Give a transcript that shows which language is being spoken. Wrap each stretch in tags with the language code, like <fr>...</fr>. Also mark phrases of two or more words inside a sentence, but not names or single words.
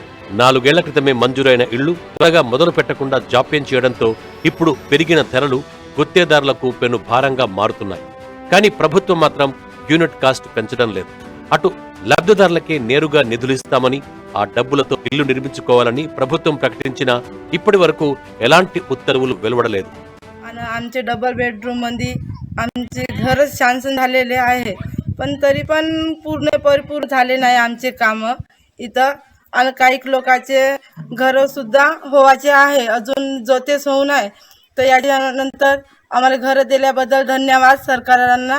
<te>4 ఏళ్ల క్రితమే మంజూరైన ఇళ్లు త్వరగా మొదలు పెట్టకుండా జాప్యం చేయడంతో ఇప్పుడు పెరిగిన ధరలు గుత్తేదారులకు పెను భారంగా మారుతున్నాయి. కానీ ప్రభుత్వం మాత్రం</te> <en>unit cost</en> <te>పెంచడం లేదు. అటు లబ్ధిదారులకే నేరుగా నిధులిస్తామని, ఆ డబ్బులతో ఇల్లు నిర్మించుకోవాలని ప్రభుత్వం ప్రకటించినా ఇప్పటి వరకు ఎలాంటి ఉత్తర్వులు వెలువడలేదు.</te> <mr>आमचे</mr> <en>double bedroom</en> <mr>मध्ये आमचे घरच शांसन झालेले आहे, पण तरी पण परिपूर्ण झाले नाही आमचे काम इथं. आणि काही लोकांचे घर सुद्धा होवाचे आहे, अजून जोतेच होऊ नाही. तर याच्यानंतर आम्हाला घर दिल्याबद्दल धन्यवाद सरकारांना.</mr>